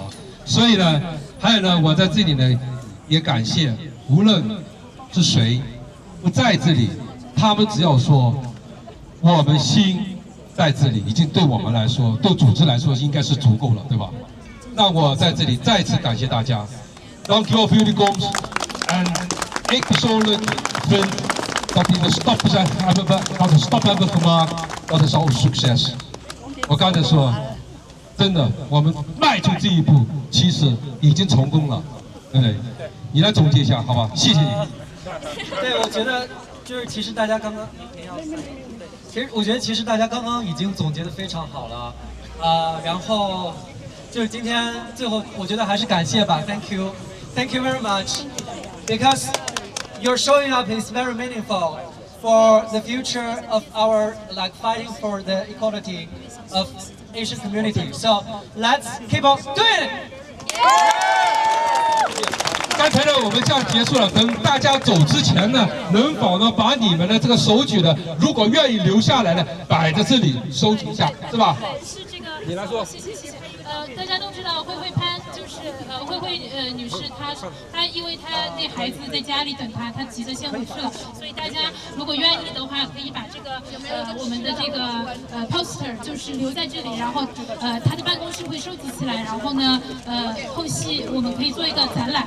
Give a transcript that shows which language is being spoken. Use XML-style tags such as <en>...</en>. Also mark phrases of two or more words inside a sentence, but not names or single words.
<zh>所以呢，还有呢，我在这里呢，也感谢无论是谁不在这里，他们只要说我们心在这里，已经对我们来说，对组织来说应该是足够了，对吧？那我在这里再次感谢大家。</zh> <nl>Dank u wel voor jullie komst. En ik persoonlijk vind dat die de stap hebben gemaakt, dat is al een succes.</nl> <zh>我刚才说，真的，我们迈出这一步，其实已经成功了，对不对？你来总结一下，好吧？谢谢你。对，我觉得就是其实大家刚刚，我觉得其实大家刚刚已经总结得非常好了，然后就是今天最后我觉得还是感谢吧 ，</zh> <en>Thank you very much, because your showing up is very meaningful for the future of our fighting for the equality of Asian community. So let's keep on doing it.</en> <zh>刚才呢，我们这样结束了。等大家走之前呢，能否呢把你们的这个手举的，如果愿意留下来的，摆在这里收集一下，是吧？对，是这个。你来说。谢谢。大家都知道慧潘就是慧女士，她因为她那孩子在家里等她急着先回去了，所以大家如果愿意的话，可以把这个我们的这个poster 就是留在这里，然后她的办公室会收集起来，然后呢后期我们可以做一个展览。</zh>